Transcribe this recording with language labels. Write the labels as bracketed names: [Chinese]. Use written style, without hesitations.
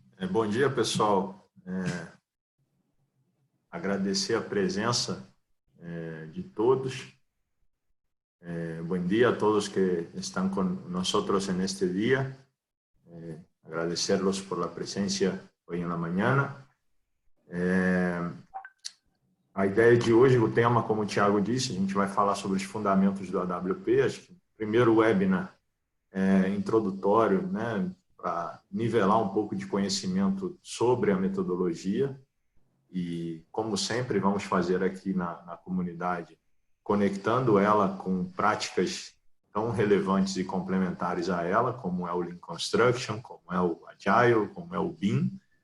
[Portuguese] Bom dia, pessoal. Agradecer a presença de todos. Bom dia a todos que estão conosco neste dia. [Spanish] Agradecerlos por la presencia hoy en la mañana. [Portuguese] A ideia de hoje, o tema, como o Thiago disse, a gente vai falar sobre os fundamentos do AWP. Acho que o primeiro webinar introdutório, para nivelar um pouco de conhecimento sobre a metodologia. E, como sempre, vamos fazer aqui na comunidade, conectando ela com práticas tão relevantes e complementares a ela, como é o Lean Construction, como é o Agile, como é o BIM.